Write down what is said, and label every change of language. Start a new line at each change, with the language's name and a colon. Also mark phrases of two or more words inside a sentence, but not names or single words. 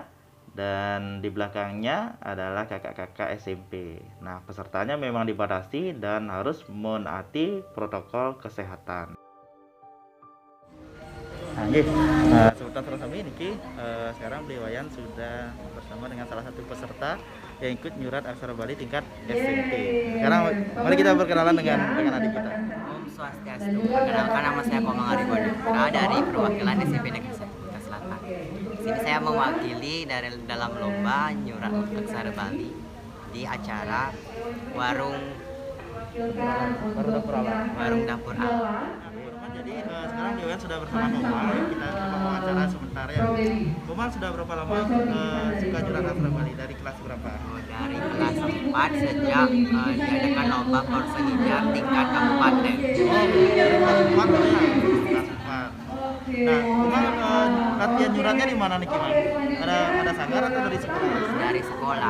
Indonesian: Dan di belakangnya adalah kakak-kakak SMP. Nah, pesertanya memang dibatasi dan harus menaati protokol kesehatan. Nah, sebentar sama ini sekarang beliau Wayan sudah bersama dengan salah satu peserta yang ikut nyurat aksara Bali tingkat SMP. Sekarang mari kita berkenalan dengan adik kita. Om Swastiastu. Perkenalkan, nama saya Komang Arifudin Putra dari perwakilan SMP Negeri 1 Kuta Selatan. Di sini saya mewakili dari dalam lomba nyurat aksara Bali di acara warung dapur alam. Jadi sekarang Dewan sudah bersama Komang. Kita coba wawancara sebentar ya. Komang sudah berapa lama suka nyurat aksara Bali? Dari kelas berapa? Dari kelas 4 sejak diadakan lomba Korse Hijab tingkat kabupaten. Oh, dari kelas 4 ya. Kelas 4. Nah, Komang latihan nyuratnya di mana nih, Kimang? Ada sanggar atau dari sekolah? Dari sekolah.